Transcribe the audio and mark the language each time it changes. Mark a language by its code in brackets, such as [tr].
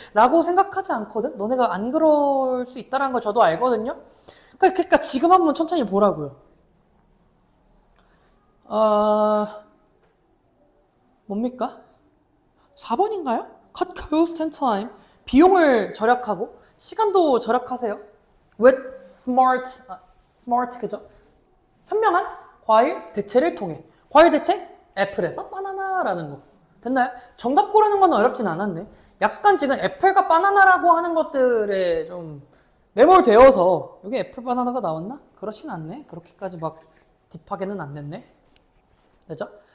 [ko] 라고 생각하지 않거든? 너네가 안 그럴 수 있다는 걸 저도 알거든요? 그러니까 지금 한번 천천히 보라고요. 뭡니까? 4번인가요? [en] Cut cost and time. [ko] 비용을 절약하고, 시간도 절약하세요. [en] With smart, [ko] 그죠? 현명한 과일 대체를 통해. 과일 대체? 애플에서 바나나라는 거. 됐나요? 정답 고르는 건 어렵진 않았네. 약간 지금 애플과 바나나라고 하는 것들에 좀 매몰되어서 여기 애플 바나나가 나왔나? 그렇진 않네. 그렇게까지 막 딥하게는 안 냈네. 그죠?